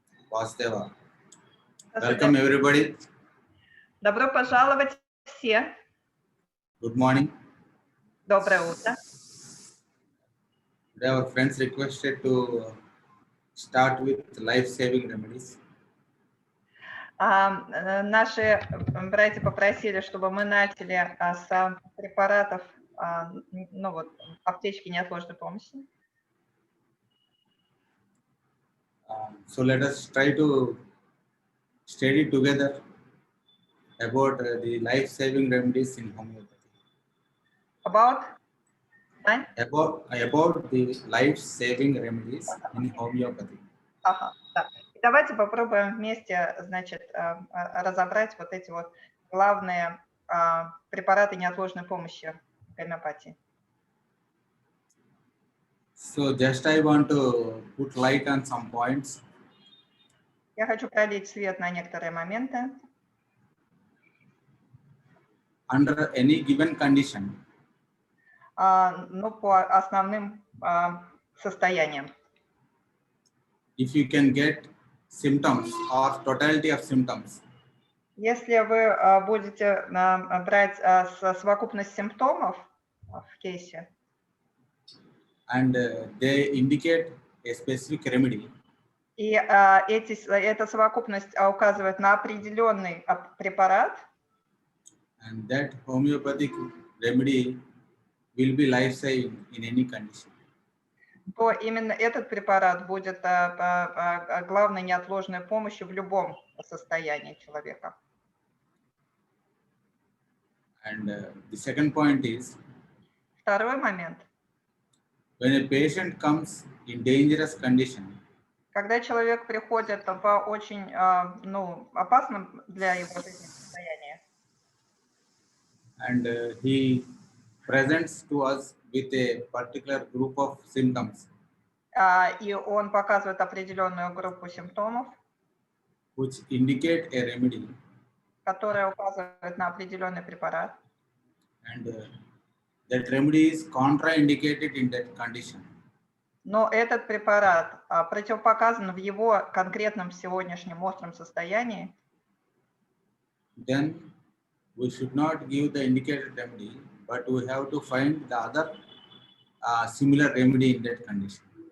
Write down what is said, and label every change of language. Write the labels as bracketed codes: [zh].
[en] Vasudeva. Welcome everybody. [ru] Добро пожаловать все. [en] Good morning. [ru] Доброе утро. [en] Today our friends requested to start with life-saving remedies. [ru] Наши братья попросили, чтобы мы начали с препаратов, ну вот, аптечки неотложной помощи. [en] So let us try to study together about the life-saving remedies in homeopathy. About the life-saving remedies in homeopathy. [ru] Ага, да. Давайте попробуем вместе, значит, разобрать вот эти вот главные препараты неотложной помощи в гомеопатии. [en] So just I want to put light on some points. [ru] Я хочу пролить свет на некоторые моменты. [en] Under any given condition. [ru] Ну, по основным состояниям. [en] If you can get symptoms or totality of symptoms. [ru] Если вы будете брать совокупность симптомов в кейсе. [en] And they indicate a specific remedy. [ru] И эта совокупность указывает на определенный препарат. [en] And that homeopathic remedy will be life-saving in any condition. [ru] То именно этот препарат будет главной неотложной помощью в любом состоянии человека. [en] And the second point is. [ru] Второй момент. [en] When a patient comes in dangerous condition. [ru] Когда человек приходит в очень опасном для его жизни состоянии. [en] And he presents to us with a particular group of symptoms. [ru] И он показывает определенную группу симптомов. [en] Which indicate a remedy. [ru] Которая указывает на определенный препарат. [en] And that remedy is contraindicated in that condition. [ru] Но этот препарат противопоказан в его конкретном сегодняшнем остром состоянии. [en] Then we should not give the indicated remedy, but we have to find the other similar remedy in that condition.